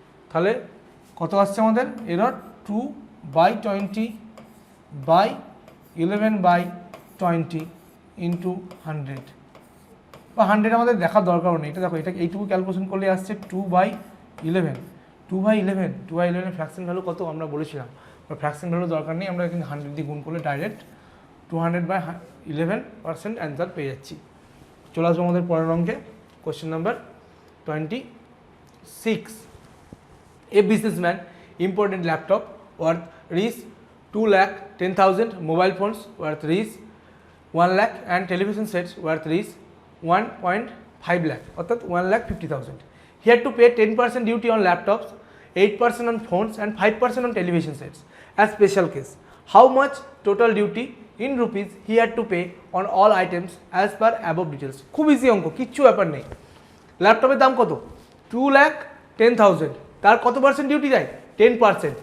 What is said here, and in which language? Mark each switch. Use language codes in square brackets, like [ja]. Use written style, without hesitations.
[bn] তাহলে কত আসছে আমাদের এরর, 2/20/11/20 ইন্টু 100 বা 100 আমাদের দেখার দরকারও নেই। এটা দেখো, এটা এইটুকু ক্যালকুলেশন করলে আসছে 2/11, 2/11 ফ্র্যাকশন ভ্যালু কত আমরা বলেছিলাম, ফ্র্যাকশন ভ্যালু দরকার নেই, আমরা কিন্তু 100 দিয়ে গুণ করলে ডাইরেক্ট 200/11% অ্যান্সার পেয়ে যাচ্ছি। চলে আসবো আমাদের পরের অঙ্কে, question number 26, [en] a businessman imported laptop worth Rs 2,10,000, mobile phones worth Rs 1 lakh and television sets worth Rs 1.5 lakh, [bn] অর্থাৎ 1,50,000. [en] He had to pay 10% duty on laptops, 8% on phones and 5% on television sets. As special case, how much total duty in rupees he had to pay on all items as per above details? [bn] খুব easy অঙ্ক, কিচ্ছু ব্যাপার নেই। ল্যাপটপের দাম কত, 2,10,000, তার কত পার্সেন্ট ডিউটি যায়, 10%।